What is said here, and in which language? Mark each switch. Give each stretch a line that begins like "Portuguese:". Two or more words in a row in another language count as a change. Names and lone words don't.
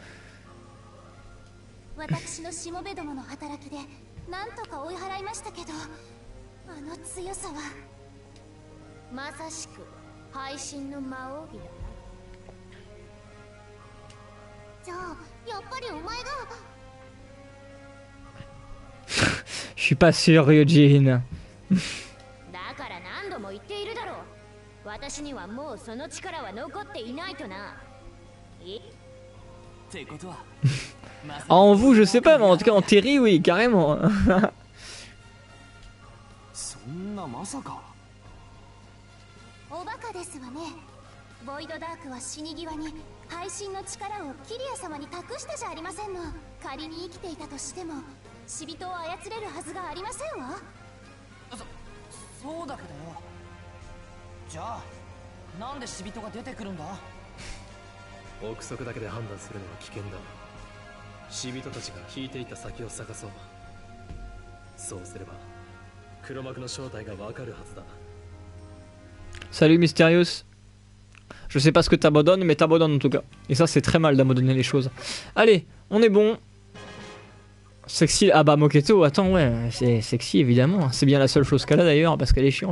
French: Je suis pas sûr Ryujin.
Japanese: 私にはもうその力は残っていないとな。
French: En vous je sais pas mais en tout cas en Terry oui carrément.
Japanese: そんなまさか。おバカですわね。ボイドダークは死に際に配信の力をキリア様に託したじゃありませんの。仮に生きていたとしても死人を操れるはずがありませんわ。そうだけどよ。じゃあなんで死人が出てくるんだ憶測だけで判断するのは危険だ死人たちが引いていった先を探そうそうすれば黒幕の正体がわかるはずだ
French: Salut Mysterious. Je sais pas ce que t'abandonnes, mais t'abandonnes en tout cas. Et ça, c'est très mal d'abandonner les choses. Allez, on est bon. Sexy. Ah bah, Moketo, attends, ouais, c'est sexy évidemment. C'est bien la seule chose qu'elle a d'ailleurs, parce qu'elle est chiante.